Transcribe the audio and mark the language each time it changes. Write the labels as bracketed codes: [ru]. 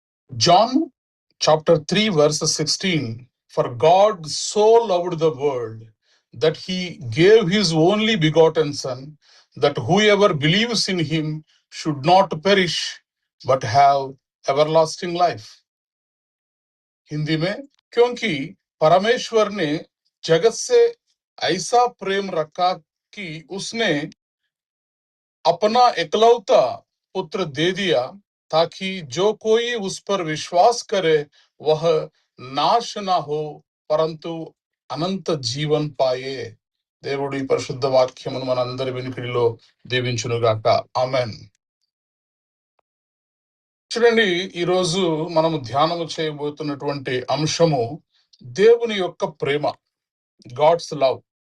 [en] John chapter 3 verse 16, for God so loved the world that he gave his only begotten son, that whoever believes in him should not perish but have everlasting life. [hi] Hindi में, क्योंकि परमेश्वर ने जगत से ऐसा प्रेम रखा कि उसने अपना एकलौता पुत्र दे दिया, ताकि जो कोई उस पर विश्वास करे वह नाश ना हो परंतु అనంత జీవన్ పాయే. [te] దేవుడి పరిశుద్ధ వాక్యమును మనందరి వెనుకడిలో దీవించునుగాక. ఆమెన్. చూడండి, ఈరోజు మనము ధ్యానము చేయబోతున్నటువంటి అంశము దేవుని యొక్క ప్రేమ, [en] God's love.